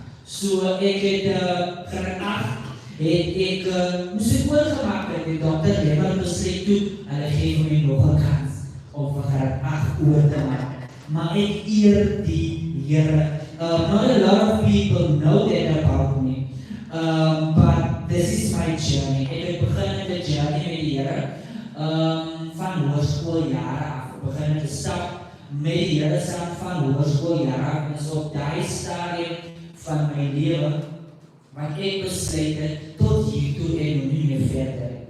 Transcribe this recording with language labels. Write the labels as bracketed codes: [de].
[af] So ek het graad 8 het ek moes ek oorgemaak het. Die dokter Lemmer besluit toe, hulle gee vir my nog 'n kans om vir graad 8 oor te maak. Maar ek eer die Here. [en] Not a lot of people know that about me, but this is my journey. [af] Ek het begin in die journey met die Here van hoërskooljare af. Ek begin te stap met die Here saam van hoërskooljare af. En so op daai stadium van my lewe wat ek besluit het tot hier toe en nie meer verder.